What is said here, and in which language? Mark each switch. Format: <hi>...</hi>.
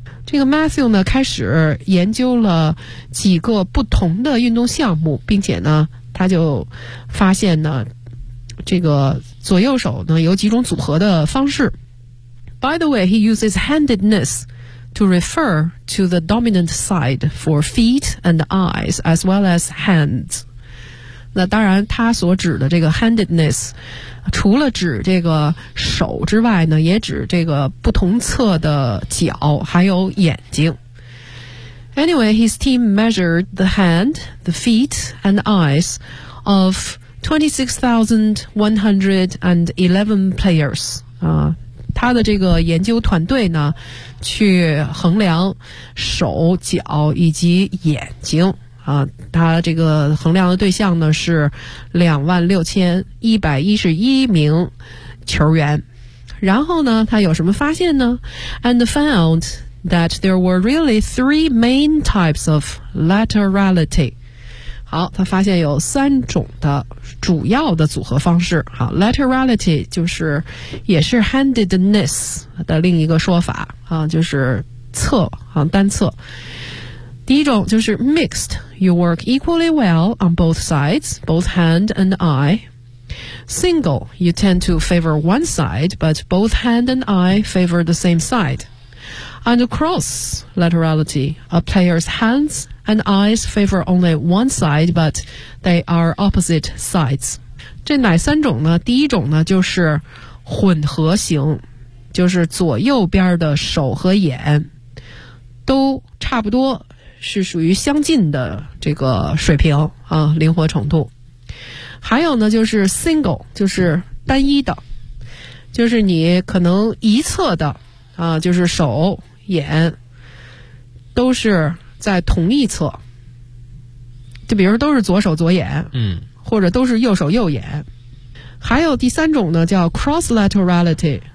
<zh>这个 Matthew 呢，开始研究了几个不同的运动项目，并且呢，他就发现呢，这个左右手呢有几种组合的方式。</zh> <en>By the way, he uses handedness to refer to the dominant side for feet and eyes as well as hands.</en> <zh>那当然他所指的这个 handedness 除了指这个手之外呢，也指这个不同侧的脚还有眼睛。</zh> <en>Anyway, his team measured the hand, the feet and the eyes of 26,111 players、</en> <zh>他的这个研究团队呢去衡量手脚以及眼睛啊，他这个衡量的对象呢是26,111名球员。然后呢，他有什么发现呢</zh> <en>？And found that there were really three main types of laterality。</en> <zh>好，他发现有三种的主要的组合方式。好 ，laterality 就是也是 handedness 的另一个说法啊，就是侧啊，单侧。第一种就是</zh> <en>mixed， you work equally well on both sides, both hand and eye. Single, you tend to favor one side, but both hand and eye favor the same side. And cross laterality, a player's hands and eyes favor only one side, but they are opposite sides.</en> <zh>这哪三种呢？第一种呢，就是混合型，就是左右边的手和眼都差不多。是属于相近的这个水平啊，灵活程度。还有呢，就是 single， 就是单一的，就是你可能一侧的啊，就是手眼都是在同一侧，就比如说都是左手左眼，或者都是右手右眼。还有第三种呢，叫 cross laterality，</zh>